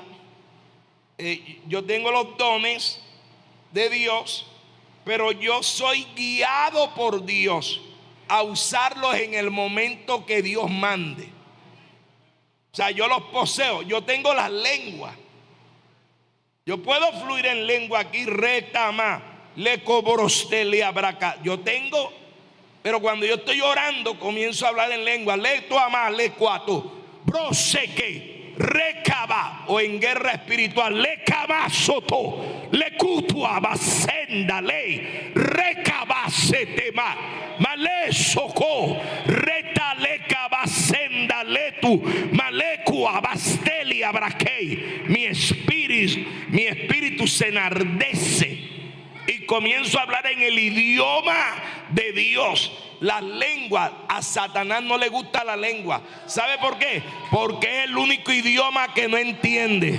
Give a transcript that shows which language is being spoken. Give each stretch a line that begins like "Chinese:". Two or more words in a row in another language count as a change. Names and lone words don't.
Spanish: Yo tengo los dones de Dios, pero yo soy guiado por Dios a usarlos en el momento que Dios mande. O sea, yo los poseo. Yo tengo las lenguas. Yo puedo fluir en lengua aquí, retama, le cobrostele abraca. Yo tengo, pero cuando yo estoy orando, comienzo a hablar en lengua. Le toama, le cuato, broseque, recaba, o en guerra espiritual, le cabasoto, le cutua, basenda, ley, recabasetema, male soco, reta le cabasenda, letu, malecua, basteli, abraquei. Mi espíritu se enardece y comienzo a hablar en el idioma de Dios. Las lenguas, a Satanás no le gusta la lengua. ¿Sabe por qué? Porque es el único idioma que no entiende.